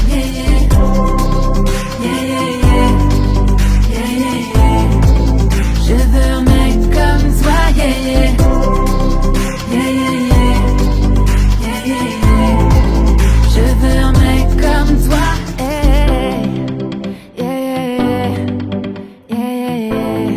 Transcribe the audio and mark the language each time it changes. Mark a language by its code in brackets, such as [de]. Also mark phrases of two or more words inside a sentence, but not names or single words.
[en] Yeah, yeah, yeah, yeah, yeah, yeah. [fr] Je veux un mec comme toi, [en] yeah, yeah, yeah, yeah, yeah, yeah, yeah. [fr] Je veux un mec comme toi, [en] hey, yeah, yeah, yeah, yeah.